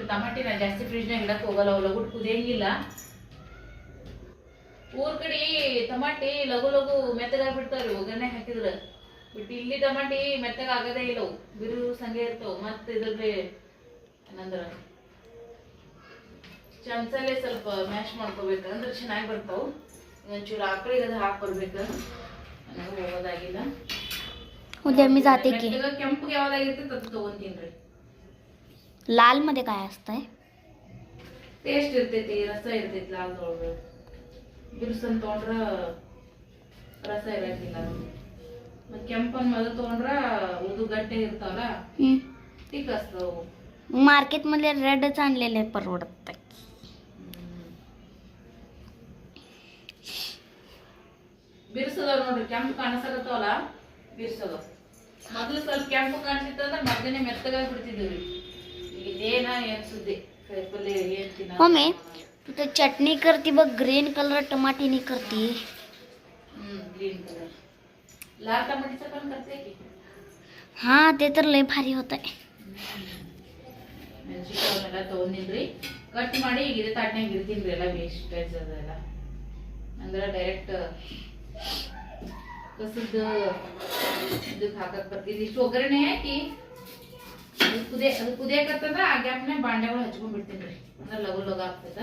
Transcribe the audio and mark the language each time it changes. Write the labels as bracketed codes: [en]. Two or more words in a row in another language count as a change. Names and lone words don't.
[kn] ಟಮಾಟಿನ ಜಾಸ್ತಿ ಫ್ರಿಜ್ನಾಗ ಇಡಕ್ಕೆ ಹೋಗಲ್ಲ, ಅವು ಲಗು ಕುದಿಯಂಗಿಲ್ಲ. ಊರ್ ಕಡೆ ಟಮಾಟಿ ಲಗು ಲಗು ಮೆತ್ತಗಾಗ್ಬಿಡ್ತಾವ್ರಿ ಒಗ್ಗರಣೆ ಹಾಕಿದ್ರೆ. ಬಟ್ ಇಲ್ಲಿ ಟಮಾಟಿ ಮೆತ್ತಗ ಆಗದೇ ಇಲ್ಲ, ಅವು ಬಿರು ಸಂಗೆ ಇರ್ತಾವ. ಮತ್ತೆ ಇದ್ರಲ್ಲಿ ಏನಂದ್ರ ಚಮಚಲ್ಲೇ ಸ್ವಲ್ಪ ಮ್ಯಾಶ್ ಮಾಡ್ಕೋಬೇಕು, ಅಂದ್ರೆ ಚೆನ್ನಾಗಿ ಬರ್ತಾವ. ಒಂಚೂರು ಆಕಳಿಗೆ ಅದು ಹಾಕಿ ಬರ್ಬೇಕು. ನನಗೆ ಹೋಗೋದಾಗಿಲ್ಲ. [mr] उद्या मी जाते की. [kn] ಕೆಂಪಗೆ ಯಾವ್ದಾಗಿರ್ತೈತೆ ಅದು ತೊಗೊಂತೀನ್ರಿ. [mr] लाल मध्ये काय असतंय? [kn] ಟೇಸ್ಟ್ ಇರ್ತೈತಿ, ರಸ ಇರ್ತೈತಿ. ಲಾಲ್ದೊಳಗೆ ಬಿರ್ಸನ್ ತೊಗೊಂಡ್ರ ರಸ ಇರಂಗಿಲ್ಲ. ಮತ್ತೆ ಕೆಂಪನ್ ಮೊದಲು ತೊಗೊಂಡ್ರ ಉದು ಗಟ್ಟೆ ಇರ್ತಾವಲ್ಲ, ತಿಕ್ಕಸ್ತವು. [mr] मार्केट मध्ये रेडच आणलेले परवडत. [kn] ಬಿರ್ಸದ ನೋಡ್ರಿ, ಕೆಂಪು ಕಾಣಿಸಕತ್ತವಲ್ಲ ಬಿರ್ಸದ. ಮೊದಲು ಸ್ವಲ್ಪ ಕೆಂಪು ಕಾಣಿಸಿತ್ತಂದ್ರೆ ಮಧ್ಯಾಹ್ನ ಮೆತ್ತಗಾಗಿ ಬಿಡ್ತಿದ್ವಿ. ಈಗ ಇದೇನ ಏನ್ ಸುದ್ದಿ ಕಾಯಿಪಲ್ಲೆ ಏನ್ ತಿನ್ನ. [mr] मम्मी तू तर चटणी करती बघ, [en] green color [mr] टमाटीनी करती. [en] green color [mr] लाल टमाटीचं पण करते की. हा ते तर लय भारी होतंय. [kn] ಮೆಣಸಿನಕಾಯನ್ನೆಲ್ಲ ತೊಗೊಂಡಿನ್ರಿ, ಕಟ್ ಮಾಡಿ ಈಗ ಇದೇ ತಾಟ್ನಾಗ ಇಡ್ತೀನಿ. ಎಲ್ಲ ವೇಸ್ಟೇಜ್ ಅದೆಲ್ಲ ಅಂದ್ರೆ ಡೈರೆಕ್ಟ್ ಕಸದ್ದು ಇದಕ್ಕೆ ಹಾಕಕ್ಕೆ ಬರ್ತಿದ್ದು. ಇಷ್ಟು ಒಗ್ಗರಣೆ ಹಾಕಿ ಅದು ಕುದಿಯಕತ್ತಂದ್ರೆ ಆ ಗ್ಯಾಪ್ನಾಗ ಬಾಂಡೆಗಳು ಹಚ್ಕೊಂಡ್ಬಿಡ್ತೀನಿ ರೀ, ಅಂದ್ರೆ ಲಗು ಲಗು ಆಗ್ತದ.